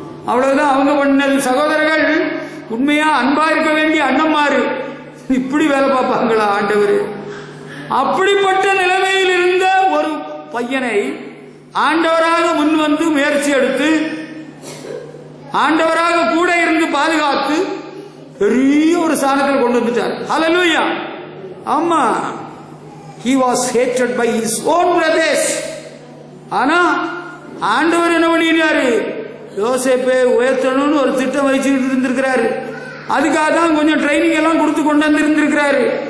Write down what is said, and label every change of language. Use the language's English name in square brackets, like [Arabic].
[Tamil] அவ்வளவுதான் அவங்க பண்ணது. சகோதரர்கள் உண்மையா அன்பா இருக்க வேண்டிய அண்ணன்மாரு இப்படி வேலை பார்ப்பாங்களா ஆண்டவர்? அப்படிப்பட்ட நிலைமையில் இருந்த ஒரு பையனை ஆண்டவராக முன் வந்து முயற்சி எடுத்து ஆண்டவராக கூட இருந்து பாதுகாத்து பெரிய ஒரு ஸ்தானத்தில் கொண்டு வந்துட்டார். ஹல்லேலூயா. [English] ஆமா, he was hated by his own brothers. [Tamil] ஆனா ஆண்டவர் என்ன பண்ணினாரு? யோசேப்பை உயர்த்தணும்னு ஒரு திட்டம் வச்சுக்கிட்டு இருந்திருக்கிறாரு. அதுக்காக தான் கொஞ்சம் ட்ரைனிங் எல்லாம் கொடுத்து கொண்டு வந்து இருந்திருக்கிறாரு.